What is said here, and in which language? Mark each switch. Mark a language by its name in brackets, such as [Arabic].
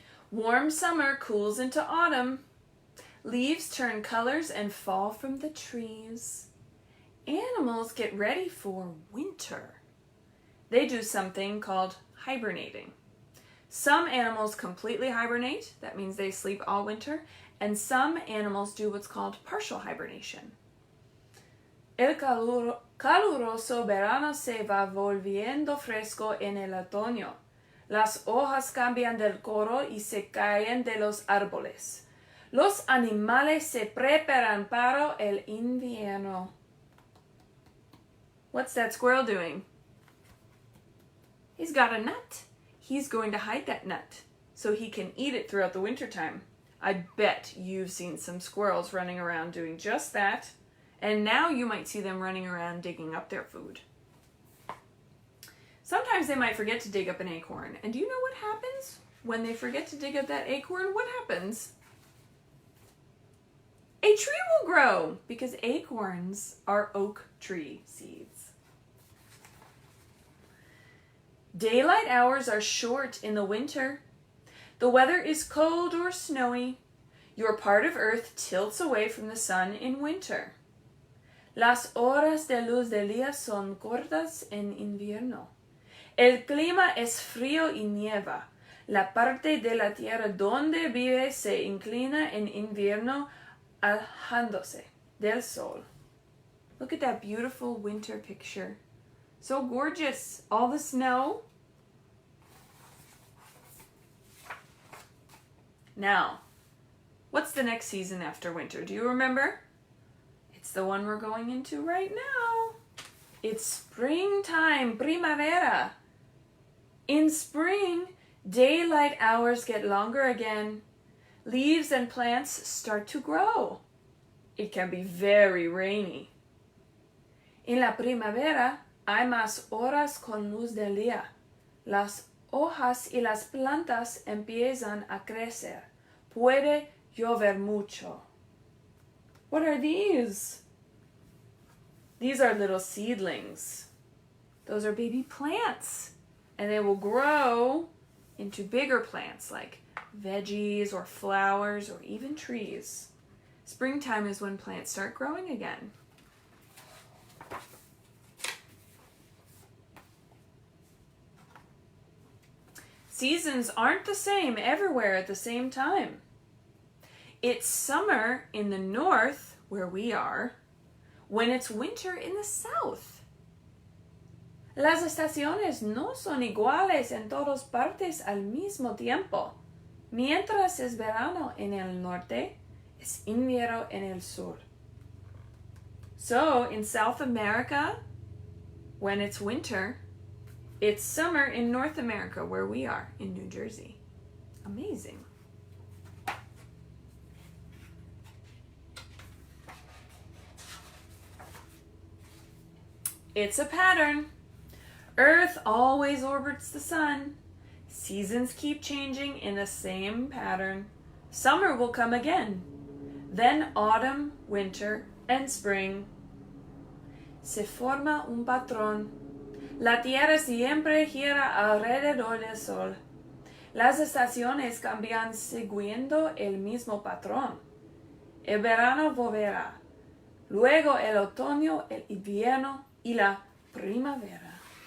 [English] Warm summer cools into autumn. Leaves turn colors and fall from the trees. Animals get ready for winter. They do something called hibernating. Some animals completely hibernate. That means they sleep all winter. And some animals do what's called partial hibernation. [Spanish] El caluroso verano se va volviendo fresco en el otoño. Las hojas cambian del color y se caen de los árboles. Los animales se preparan para el invierno. [English] What's that squirrel doing? He's got a nut. He's going to hide that nut so he can eat it throughout the wintertime. I bet you've seen some squirrels running around doing just that, and now you might see them running around digging up their food. Sometimes they might forget to dig up an acorn, and do you know what happens when they forget to dig up that acorn? What happens? A tree will grow because acorns are oak tree seeds. Daylight hours are short in the winter. The weather is cold or snowy. Your part of Earth tilts away from the sun in winter. [Spanish] Las horas de luz del día son cortas en invierno. El clima es frío y nieva. La parte de la tierra donde vive se inclina en invierno alejándose del sol. [English] Look at that beautiful winter picture. So gorgeous. All the snow. Now, what's the next season after winter? Do you remember? It's It's the one we're going into right now. It's springtime, primavera. In spring, daylight hours get longer again. Leaves and plants start to grow. It can be very rainy. [Spanish] En la primavera hay más horas con luz del día. Las hojas y las plantas empiezan a crecer. Puede llover mucho. [English] What are these? These are little seedlings. Those are baby plants. And they will grow into bigger plants like veggies or flowers or even trees. Springtime is when plants start growing again. Seasons aren't the same everywhere at the same time. It's summer in the north, where we are, when it's winter in the south. [Spanish] Las estaciones no son iguales en todas partes al mismo tiempo. Mientras es verano en el norte, es invierno en el sur. [English] So, in South America, when it's winter, it's summer in North America, where we are, in New Jersey. Amazing. It's a pattern. Earth always orbits the sun. Seasons keep changing in the same pattern. Summer will come again. Then autumn, winter, and spring. [Spanish] Se forma un patrón. La tierra siempre gira alrededor del sol. Las estaciones cambian siguiendo el mismo patrón. El verano volverá. Luego el otoño, el invierno y la primavera.